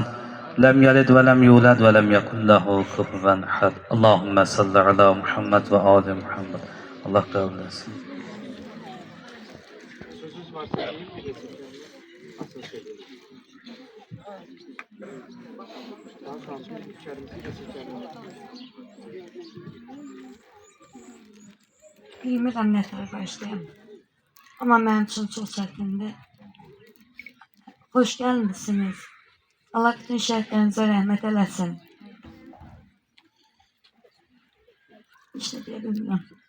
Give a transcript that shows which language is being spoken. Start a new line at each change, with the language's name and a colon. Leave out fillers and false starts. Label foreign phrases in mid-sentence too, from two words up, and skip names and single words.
Arabic: لم يلد ولم يولد ولم يكن له كفوا أحد. اللهم صل على محمد وآل محمد.
Turkish: Allah kabul etsin. Sözünüz varsa diyeyim, bir de asıl şey. Daha sonra içerimizi de seçelim.
Azerbaijani: Bilmirəm nə tərəf başlayam. Amma mənim üçün çox çətindir. Xoş gəlmisiniz. Allah bütün şəhidlərinizə rəhmət eləsin. İşte deyə bilmirəm.